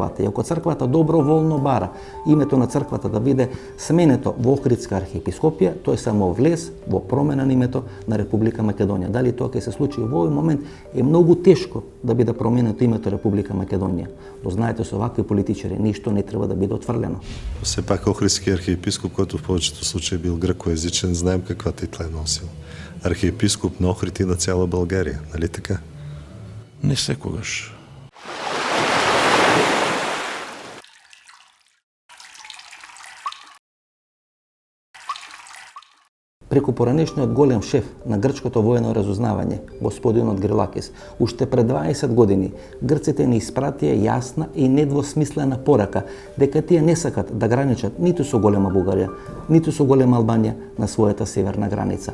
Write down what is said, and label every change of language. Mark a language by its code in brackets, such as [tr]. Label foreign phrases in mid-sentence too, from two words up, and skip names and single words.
[mk] И ако црквата доброволно бара името на црквата да биде сменето во Охридска архиепископија, тој само влез во промена на името на Република Македонија. Дали тоа ќе се случи во овој момент е многу тешко да биде променето името Република Македонија. Но знаете, со вакви политичари ништо не треба да биде отфрлено. [bg] Все пак Охридски архиепископ, който в повечето случаи бил гръкоязичен, знаем каква титла е носил. Архиепископ на Охрид и на цяла България, нали така? [mk] Не секогаш. Преку поранешниот голем шеф на грчкото воено разузнавање, господинот Грилакис, уште пред 20 години грците не испратија јасна и недвосмислена порака дека тие не сакат да граничат ниту со голема Бугарија, ниту со голема Албанија на својата северна граница.